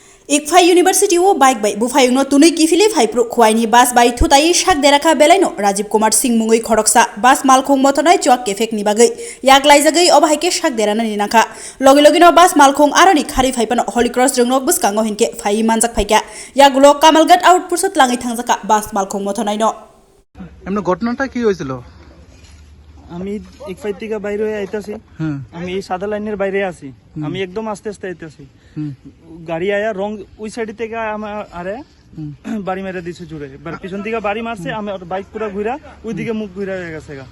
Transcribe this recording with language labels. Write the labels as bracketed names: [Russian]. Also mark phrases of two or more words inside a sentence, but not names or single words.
[Kok Borok] इकफाई यूनिवर्सिटी ओ बाइक बाई बुफायुनो तुनै किफिले फाइप्रो खुवाइनि बास बाई थुताई शाक देराखा बेलाइनो राजीव कुमार सिंह मुङै खडकसा बास मालखुं मथनाय चुक केफेकनि बागै याक लाइजागै अबाहायके शाक देराना निनाखा लगे लगेनो बास मालखुं आरोनि खारि फाइपानो हली क्रस जोंनो बुसकांगो हिनके फाइ मानजाक फाइका यागुलो कामालगट आउटपुटसत लाङै थांजाका बास मालखुं मथनायनो [Bangla] এমনি ঘটনাটা কি হয়েছিল? আমি ইকফাই থেকে বাইরে হয়ে আইতাছি। আমি এই সাদা লাইনের বাইরে আছি। আমি একদম আস্তে আস্তে আইতাছি। গাড়ি আয়া রং ওই সাইড থেকে আমার আরে বাড়ি মেরে দিছে জুড়ে। এবার পিছন থেকে বাড়ি মারছে, আমি বাইক পুরো ঘুরা ওইদিকে মুখ ঘুরা হয়ে গেছে গা।